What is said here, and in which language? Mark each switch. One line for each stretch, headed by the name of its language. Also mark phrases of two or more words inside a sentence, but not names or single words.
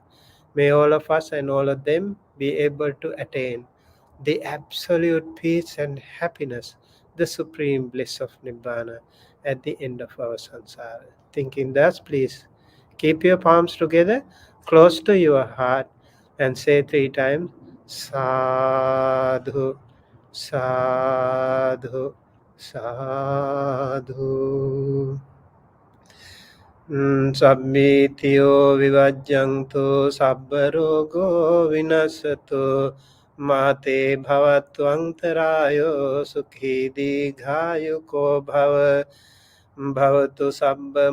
English: May all of us and all of them be able to attain the absolute peace and happiness, the supreme bliss of Nibbana at the end of our samsara. Thinking thus, please keep your palms together, close to your heart, and say 3 times,
Pali: Sadhu, Sadhu, sadhu. Sabbitiyo vivajjantu sabba rogo vinasato mate bhavattvantarayo sukhi dighayo bhava bhavatu sabba